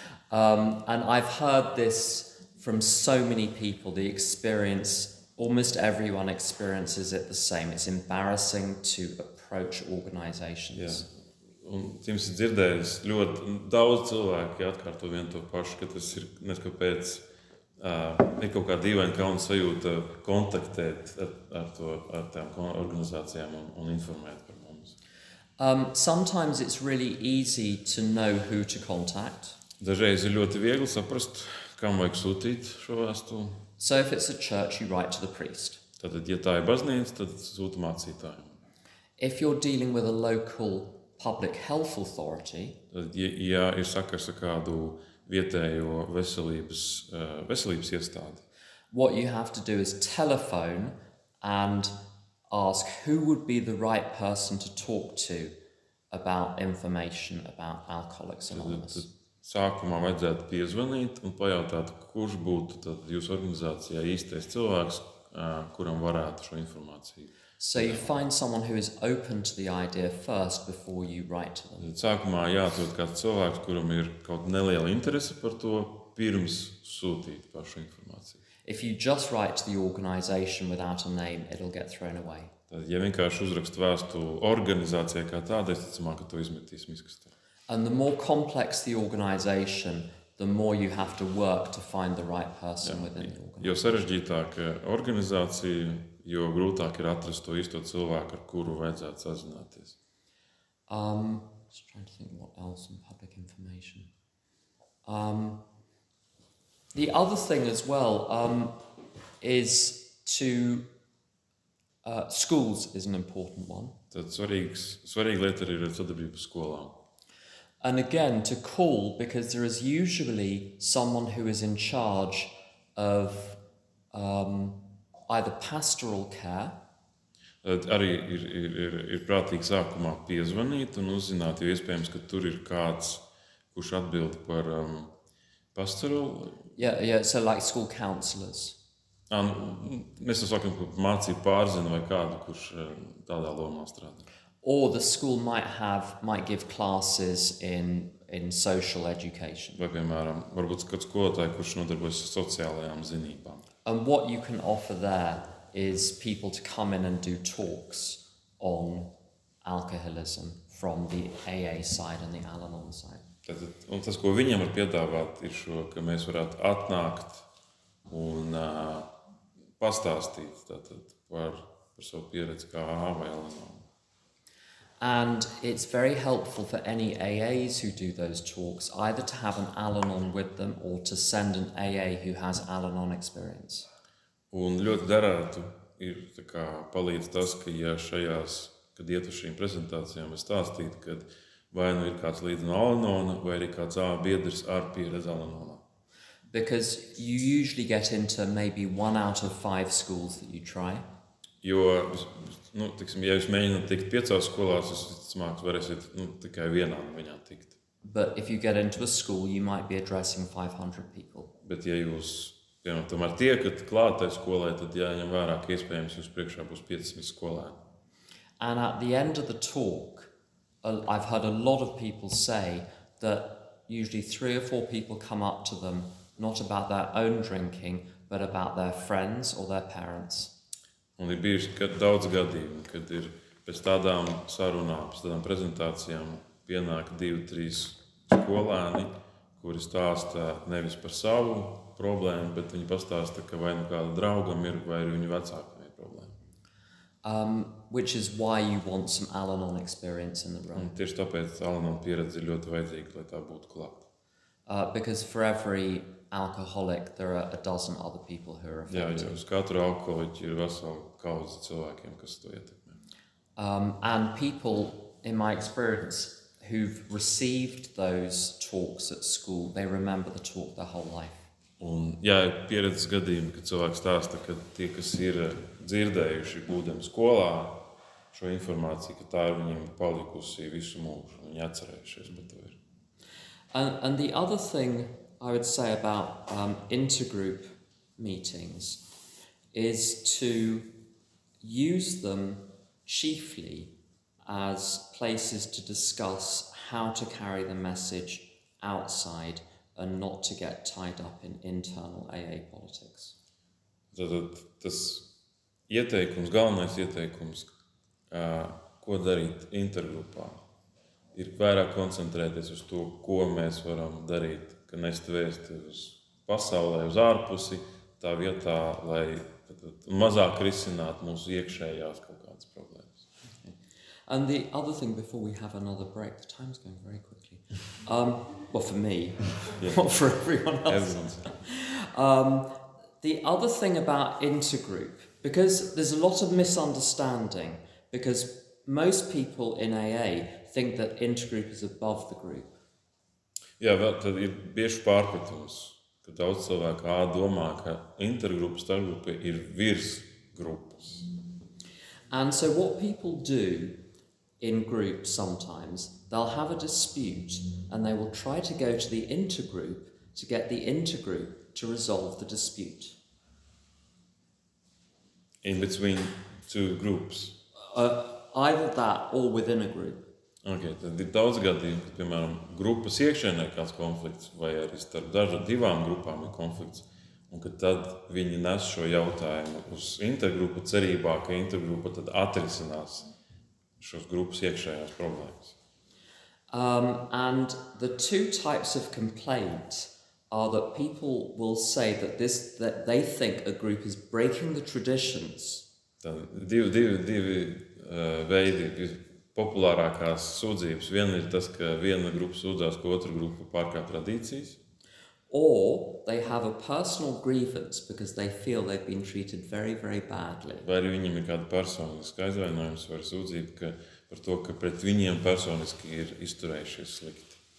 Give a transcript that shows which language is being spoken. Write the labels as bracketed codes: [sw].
[en] And I've heard this from so many people. The experience, almost everyone experiences it the same. It's embarrassing to approach organisations. [lv] Jā. Un jums ir dzirdējis ļoti daudz cilvēki atkārto vienu to pašu, ka tas ir neskapēc ir kaut kā dīvaina kauna sajūta kontaktēt ar tām organizācijām un informēt par mums. [en] Sometimes it's really easy to know who to contact. [lv] Dažreiz ir ļoti viegli saprast, kam vajag sūtīt šo vēstuli. [en] So if it's a church, you write to the priest. [lv] Tātad, ja tā ir baznīca, tad sūta mācītājiem. [en] If you're dealing with a local public health authority, [lv] Tad, ja ir sakars ar kādu vietējo veselības iestādi, [en] what you have to do is telephone and ask who would be the right person to talk to about information about Alcoholics Anonymous. [lv] tad sākumā vajadzētu piezvanīt un pajautāt, kurš būtu tad jūsu organizācijā īstais cilvēks, kuram varētu šo informāciju. [en] So you find someone who is open to the idea first before you write to them. [lv] Tad sākumā jāatrod kāds cilvēks, kuram ir kaut neliela interese par to, pirms sūtīt pašu informāciju. [en] If you just write to the organisation without a name, it'll get thrown away. [lv] Tad, ja vienkārši uzrakst vēstuli organizācijai kā tādai, tad ticamāk, ka to izmetīs miskastē. [en] And the more complex the organisation, the more you have to work to find the right person within the organisation. [lv] Jo sarežģītāka organizācija, jo grūtāk ir atrast to īsto cilvēku, ar kuru vajadzētu sazināties. [en] Just trying to think what else in public information. The other thing as well is to schools is an important one. [lv] Tad svarīga lieta arī ir sadarbība skolām. [en] And again, to call, because there is usually someone who is in charge of either pastoral care. [lv] Tad arī ir prātīgi sākumā piezvanīt un uzzināt, jo iespējams, ka tur ir kāds, kurš atbild par pastoral. [en] Yeah, so like school counsellors. [lv] Mēs to sakam, ka mācību pārzina vai kādu, kurš tādā lomā strādā. [en] Or the school might give classes in social education. [lv] Vai, piemēram, varbūt kāds skolotāji, kurš nodarbojas ar sociālajām zinībām. [en] And what you can offer there is people to come in and do talks on alcoholism from the AA side and the Al-Anon side. [lv] Tātad, un tas, ko viņam var piedāvāt, ir šo, ka mēs varētu atnākt un pastāstīt tātad, par savu pieredzi kā AA vai Al-Anon. [en] And it's very helpful for any AAs who do those talks either to have an Al-Anon with them or to send an AA who has Al-Anon experience. [lv] Un ļoti derētu ir tā kā palīdz tas, ka ja šajās, kad iet uz šīm prezentācijām, es stāstītu, ka vai nu ir kāds līdz no Al-Anona vai arī kāds biedrs ar pieredzi Al-Anonā. [en] Because you usually get into maybe 1 out of 5 schools that you try. [lv] Jo, nu, tiksim, ja jūs mēģināt tikt 5 skolās, jūs visticamāk varēsiet tikai vienā no viņām tikt. [en] But if you get into a school, you might be addressing 500 people. [lv] Bet ja jūs, tomēr tiekat klāt tai skolai, tad jāņem vērā, ka iespējams jūs priekšā būs 500 skolēni. [en] And at the end of the talk, I've heard a lot of people say that usually 3 or 4 people come up to them, not about their own drinking, but about their friends or their parents. [lv] Un ir bijuši daudz gadījumu, kad ir pēc tādām sarunām, pēc tādām prezentācijām pienāk 2-3 skolēni, kuri stāsta nevis par savu problēmu, bet viņi pastāsta, ka vai nu kāda draugam ir, vai arī viņu vecākam ir problēma. [en] Which is why you want some Al-Anon experience in the room. [lv] Un tieši tāpēc Al-Anon pieredze ir ļoti vajadzīga, lai tā būtu klāt. [en] Because for every alcoholic, there are a dozen other people who are affected. [lv] Jā, uz katru alkoholiķu ir vesela kaudze cilvēkiem, kas to ietekmē. [en] And people, in my experience, who've received those talks at school, they remember the talk their whole life. [lv] Un, jā, ir pieredzes gadījumi, kad cilvēks stāsta, ka tie, kas ir dzirdējuši būdami skolā šo informāciju, ka tā ir viņiem palikusi visu mūžu, viņi atcerējušies, bet to ir. [en] And the other thing I would say about intergroup meetings is to use them chiefly as places to discuss how to carry the message outside and not to get tied up in internal AA politics. [lv] Tātad tas ieteikums, galvenais ieteikums, ko darīt intergrupā, ir vairāk koncentrēties uz to, ko mēs varam darīt, ka nest vēsti uz pasaulē, uz ārpusi, tā vietā, lai mazāk risinātu mūsu iekšējās kaut kādas problēmas. [en] Okay. And the other thing before we have another break, the time's going very quickly. Well, for me, not for everyone else. The other thing about intergroup, because there's a lot of misunderstanding, because most people in AA think that intergroup is above the group. [lv] Jā, vēl tad ir bieži pārpratums, ka daudz cilvēku domā, ka intergrupa, starpgrupa ir virs grupas. [en] And so what people do in groups sometimes, they'll have a dispute and they will try to go to the intergroup to get the intergroup to resolve the dispute. In between 2 groups. Either that or within a group. [lv] Okay, tad ir daudz gadījumu, kad, piemēram, grupas iekšēnē kāds konflikts, vai arī starp divām grupām ir konflikts, un ka tad viņi nes šo jautājumu uz intergrupu cerībā, ka intergrupa tad atrisinās šos grupas iekšējās problēmas. [en] And the 2 types of complaint are that people will say that they think a group is breaking the traditions. [lv] Tad divi veidi populārākās sūdzības. Viena ir tas, ka viena grupa sūdzās, ka otra grupa pārkāp tradīcijas. [en] Or they have a personal grievance because they feel they've been treated very, very badly. [lv] Vai arī viņiem ir kāda personiska aizvainojums vai sūdzība par to, ka pret viņiem personiski ir izturējušies slikti.